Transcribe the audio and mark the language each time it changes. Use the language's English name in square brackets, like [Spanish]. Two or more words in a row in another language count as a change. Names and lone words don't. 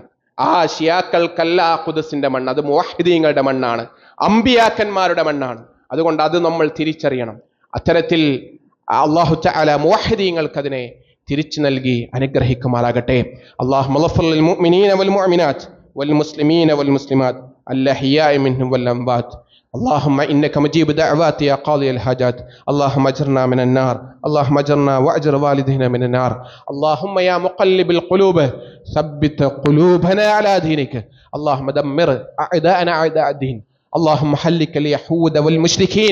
[Malayalam] ആ ഷിയാക്കൾക്കല്ല ആ ഖുദ്സിന്റെ മണ്ണ്, അത് മുവഹ്ഹിദീങ്ങളുടെ മണ്ണാണ്, അമ്പിയാക്കന്മാരുടെ മണ്ണാണ്. അതുകൊണ്ട് അത് നമ്മൾ തിരിച്ചറിയണം. അത്തരത്തിൽ [Arabic] الله تعالى [Malayalam] മുവഹ്ഹിദീങ്ങൾക്ക് അതിനെ തിരിച്ചു നൽകി അനുഗ്രഹിക്കുമാറാകട്ടെ. [Arabic] اللهم اغفر للمؤمنين والمؤمنات والمسلمين والمسلمات الأحياء منهم والأموات. اللهم إنك مجيب دعوات يا قاضي الحاجات. اللهم أجرنا من النار، اللهم أجرنا وأجر والدينا من النار. اللهم يا مقلب القلوب ثبت قلوبنا على دينك. اللهم دمر أعداءنا أعداء الدين. اللهم حلك اليهود والمشركين.